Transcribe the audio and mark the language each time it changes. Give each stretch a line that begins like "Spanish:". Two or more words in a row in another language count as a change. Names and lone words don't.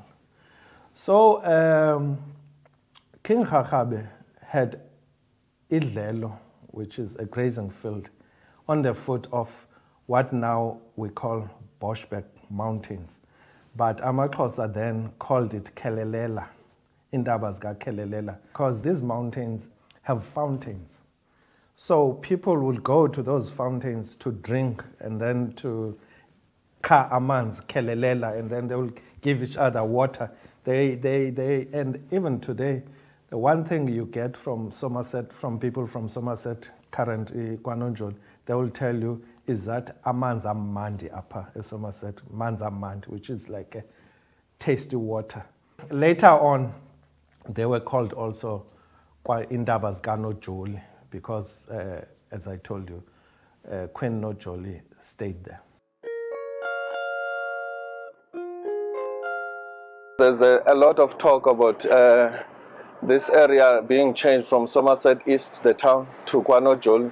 English: So King Khakab had Idlelo, which is a grazing field, on the foot of what now we call Boschbeck Mountains. But AmaXhosa then called it Kelelela, Indaba Kelelela, because these mountains have fountains. So people will go to those fountains to drink and then to
Xhosa: ka amanzi,
English: Kelelela, and then they will give each other water. And even today, the one thing you get from Somerset, from people from Somerset, current KwaNojoli, they will tell you is that
Xhosa: amanzi amandi apha Somerset, manzi amandi,
English: which is like a tasty water. Later on, they were called also Indaba KwaNojoli because, as I told you, Queen Nojoli stayed there. There's a lot of talk about this area being changed from Somerset East, the town, to KwaNojoli.